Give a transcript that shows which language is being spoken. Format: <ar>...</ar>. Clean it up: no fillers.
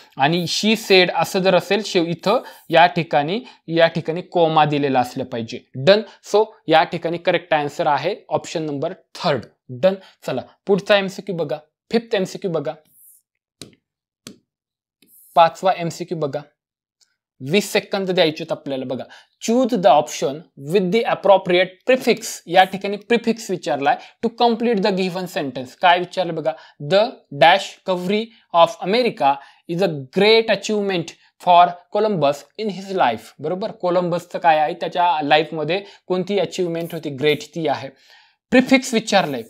<mr>आणि</mr> <en>she said</en> <mr>असं जर असेल इथं या ठिकाणी कॉमा दिलेला असलं पाहिजे. डन. सो या ठिकाणी करेक्ट आन्सर आहे ऑप्शन नंबर 3. डन. चला पुढचा एमसीक्यू बघा, 5th एमसीक्यू बघा, 5वा एमसीक्यू बघा. 20 सेकंद द्यायचे आपल्याला.</mr> <en>बघा, choose the option with the appropriate prefix.</en> <mr>या ठिकाणी prefix विचारलाय</mr> <en>To complete the given sentence.</en> <mr>काय विचारलं बघा,</mr> <en>The dash covery of America is a great achievement for Columbus in his life.</en> <mr>बरोबर, कोलंबसचं काय आहे, त्याच्या लाईफमध्ये कोणती अचिव्हमेंट होती, ग्रेट ती आहे. प्रिफिक्स विचारलंय.</mr>